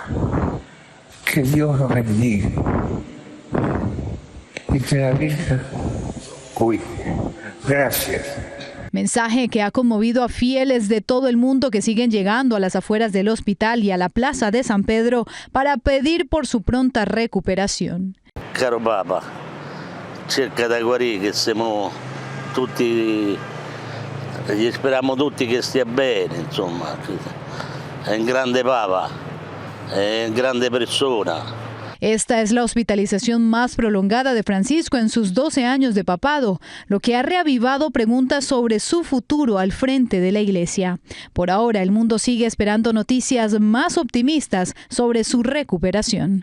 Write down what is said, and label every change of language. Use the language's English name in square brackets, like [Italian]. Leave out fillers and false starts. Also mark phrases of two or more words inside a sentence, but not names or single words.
[Spanish] Que Dios los bendiga y que la Virgen cuide. Gracias. Mensaje que ha conmovido a fieles de todo el mundo que siguen llegando a las afueras del hospital y a la plaza de San Pedro para pedir por su pronta recuperación. [Italian] Caro Papa, cerca di guarire, che siamo tutti, gli speriamo tutti che stia bene, insomma. È un grande Papa, è una grande persona. [Spanish] Esta es la hospitalización más prolongada de Francisco en sus 12 años de papado, lo que ha reavivado preguntas sobre su futuro al frente de la Iglesia. Por ahora, el mundo sigue esperando noticias más optimistas sobre su recuperación.